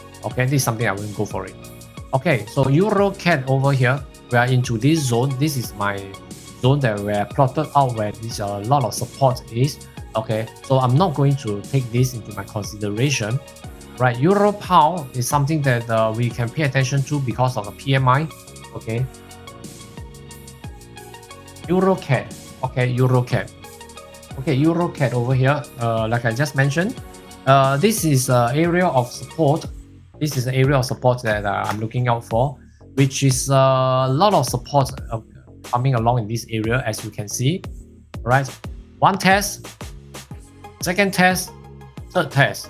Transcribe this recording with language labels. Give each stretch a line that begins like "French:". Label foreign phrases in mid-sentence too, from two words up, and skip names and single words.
English: Okay, this is something I wouldn't go for it. Okay, so Euro CAD over here, we are into this zone. This is my zone that we are plotted out where this a lot of support is. Okay, so I'm not going to take this into my consideration. Right, Euro Pound is something that we can pay attention to because of the PMI. Okay, Euro CAD. Okay, Euro CAD. Okay, Euro CAD over here. Like I just mentioned, this is an area of support. This is an area of support that I'm looking out for, which is a lot of support coming along in this area, as you can see. Right, one test, second test, third test.